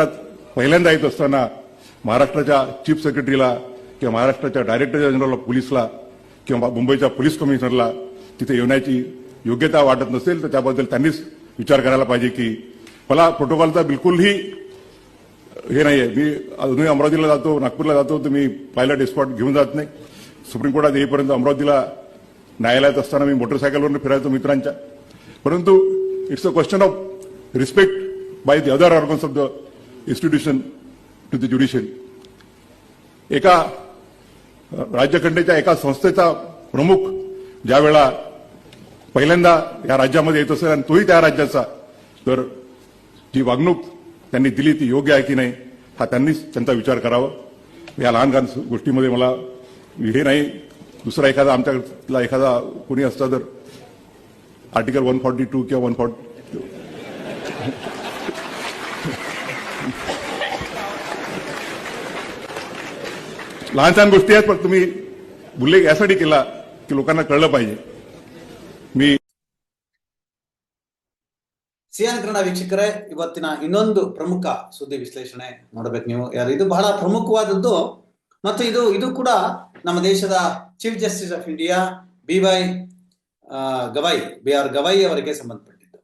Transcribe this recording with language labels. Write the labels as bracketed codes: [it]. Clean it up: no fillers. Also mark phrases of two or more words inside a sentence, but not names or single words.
[mr] पहिल्यांदा येत असताना महाराष्ट्राच्या [en] chief secretaryला [mr] किंवा महाराष्ट्राच्या [en] Director General of Policeला [mr] किंवा मुंबईच्या [en] police commissionerला [mr] तिथे येण्याची योग्यता वाटत नसेल तर त्याबद्दल त्यांनीच विचार करायला पाहिजे की मला प्रोटोकॉलचा बिलकुलही हे नाहीये। मी अजूनही अमरावतीला जातो, नागपूरला जातो तर मी [en] pilot escort [mr] घेऊन जात नाही। सुप्रीम कोर्टात येईपर्यंत अमरावतीला न्यायालयात असताना मी मोटरसायकलवरून फिरायचो मित्रांच्या। [en] परंतु it's a question of respect by the other organs of the institution to the judiciary. [mr] एका राज्यघटनेच्या एका संस्थेचा प्रमुख ज्यावेळा पहिल्यांदा या राज्यामध्ये येत असेल आणि तोही त्या राज्याचा, तर जी वागणूक त्यांनी दिली ती योग्य आहे की नाही हा त्यांनीच त्यांचा विचार करावा। या लहान लहान गोष्टीमध्ये मला हे नाही, दुसरा एखादा आमच्यातला एखादा कोणी असता तर आर्टिकल 142 किंवा 140 लहान लहान गोष्टी आहेत, पण तुम्ही उल्लेख यासाठी केला की लोकांना कळलं पाहिजे। मी [kn] ಸಿಎನ್ ಕನ್ನಡ ವೀಕ್ಷಕರೇ, ಇವತ್ತಿನ ಇನ್ನೊಂದು ಪ್ರಮುಖ ಸುದ್ದಿ ವಿಶ್ಲೇಷಣೆ ನೋಡಬೇಕು ನೀವು ಯಾರು। ಇದು ಬಹಳ ಪ್ರಮುಖವಾದದ್ದು ಮತ್ತು ಇದು ಕೂಡ ನಮ್ಮ ದೇಶದ [en] Chief Justice of India [kn] BR ಗವೈ ಅವರಿಗೆ ಸಂಬಂಧಪಟ್ಟಿದ್ದು।